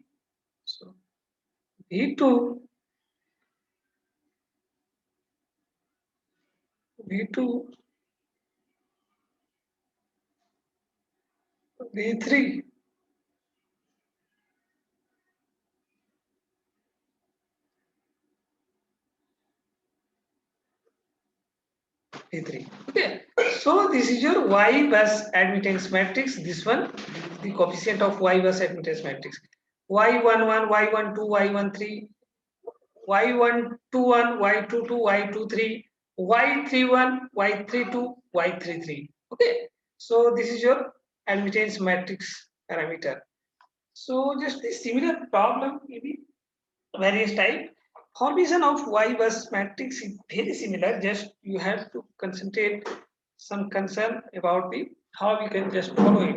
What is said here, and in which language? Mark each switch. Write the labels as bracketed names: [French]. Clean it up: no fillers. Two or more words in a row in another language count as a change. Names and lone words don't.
[English] So V2 V2 V3 V3. Okay. So this is your Y bus admittance matrix. This one is the coefficient of Y bus admittance matrix. Y11, Y12, Y13, Y121, Y22, Y23, Y31, Y32, Y33. Okay. So this is your admittance matrix parameter. So just the similar problem, maybe various type. Formation of Y bus matrix is very similar. Just you have to concentrate some concern about the how we can just follow it.